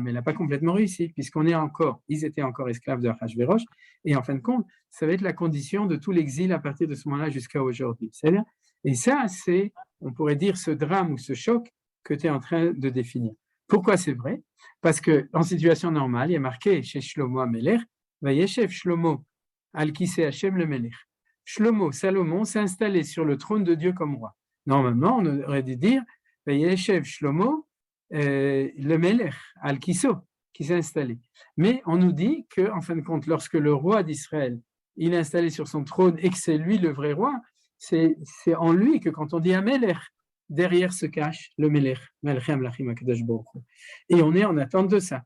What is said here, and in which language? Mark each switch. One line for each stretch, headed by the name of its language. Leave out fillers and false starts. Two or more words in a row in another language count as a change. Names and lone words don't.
French: Mais elle n'a pas complètement réussi, ils étaient encore esclaves de Achashverosh, et en fin de compte, ça va être la condition de tout l'exil à partir de ce moment-là jusqu'à aujourd'hui. C'est-à-dire, et ça, c'est, on pourrait dire, ce drame ou ce choc que tu es en train de définir. Pourquoi c'est vrai? Parce qu'en situation normale, il y a marqué chez Shlomo Amelech,
Hebrew: וישב שלמה על כסא ה׳ למלך.
French: Shlomo, Salomon, s'est installé sur le trône de Dieu comme roi. Normalement, on aurait dû dire
Hebrew: וישב שלמה למלך על כסאו,
French: qui s'est installé. Mais on nous dit qu'en fin de compte, lorsque le roi d'Israël il est installé sur son trône et que c'est lui le vrai roi, c'est en lui que quand on dit Amelech, derrière se cache le Melech, et on est en attente de ça.